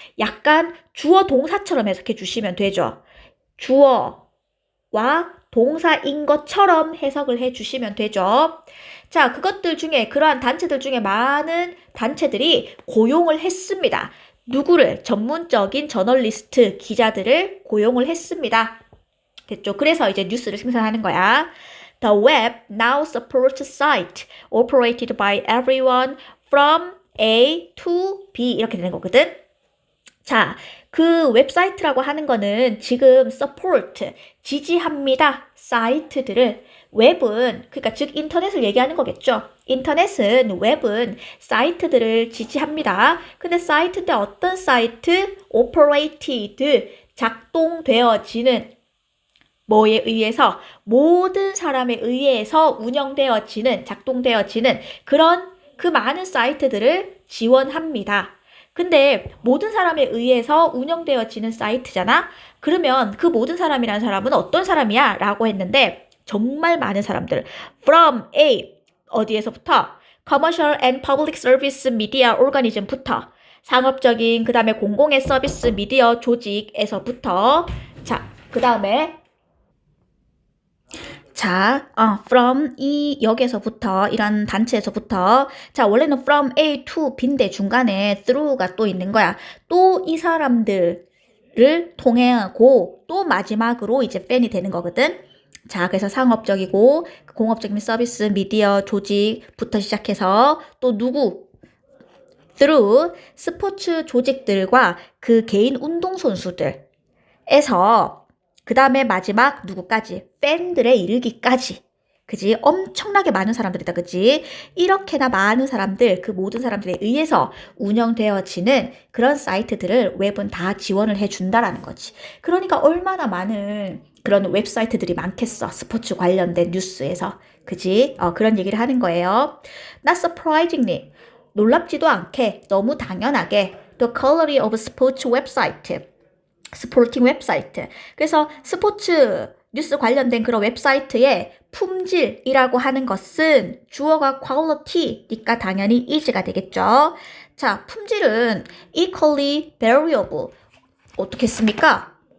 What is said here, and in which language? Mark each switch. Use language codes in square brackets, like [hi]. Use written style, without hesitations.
[ko] 약간 주어 동사처럼 해석해 주시면 되죠. 주어와 동사인 것처럼 해석을 해 주시면 되죠. 자, 그것들 중에 그러한 단체들 중에 많은 단체들이 고용을 했습니다. 누구를? 전문적인 저널리스트, 기자들을 고용을 했습니다. 됐죠? 그래서 이제 뉴스를 생산하는 거야. [en] The web now supports site operated by everyone from A to B [ko] 이렇게 되는 거거든. 자, 그 웹사이트라고 하는 거는 지금 support, 지지합니다. 사이트들을 웹은, 그러니까 즉 인터넷을 얘기하는 거겠죠. 인터넷은, 웹은 사이트들을 지지합니다. 근데 사이트인데 어떤 사이트? operated, 작동되어지는 뭐에 의해서? 모든 사람에 의해서 운영되어지는, 작동되어지는 그런 그 많은 사이트들을 지원합니다. 근데 모든 사람에 의해서 운영되어지는 사이트잖아? 그러면 그 모든 사람이라는 사람은 어떤 사람이야? 라고 했는데 정말 많은 사람들. [en] From A, [ko] 어디에서부터? [en] Commercial and Public Service Media Organism부터. [ko] 상업적인, 그 다음에 공공의 서비스 미디어 조직에서부터. 자, 그 다음에 자, from 여기에서부터 이런 단체에서부터 자, 원래는 [en] from A to B [ko] 인데 중간에 through가 또 있는 거야. 또 이 사람들을 통해고 또 마지막으로 이제 팬이 되는 거거든. 자, 그래서 상업적이고 공업적인 서비스 미디어 조직부터 시작해서 또 누구? through 스포츠 조직들과 그 개인 운동선수들에서 그 다음에 마지막 누구까지? 팬들에 이르기까지. 그지? 엄청나게 많은 사람들이다. 그지? 이렇게나 많은 사람들, 그 모든 사람들에 의해서 운영되어지는 그런 사이트들을 웹은 다 지원을 해준다라는 거지. 그러니까 얼마나 많은 그런 웹사이트들이 많겠어. 스포츠 관련된 뉴스에서. 그지? 그런 얘기를 하는 거예요. [en] Not surprisingly. [ko] 놀랍지도 않게, 너무 당연하게 [en] The quality of sports website. 스포팅 웹사이트. [ko] 그래서 스포츠 뉴스 관련된 그런 웹사이트의 품질이라고 하는 것은 주어가 quality니까 당연히 is가 되겠죠. 자, 품질은 [en] equally variable. [ko] 어떻게 했습니까?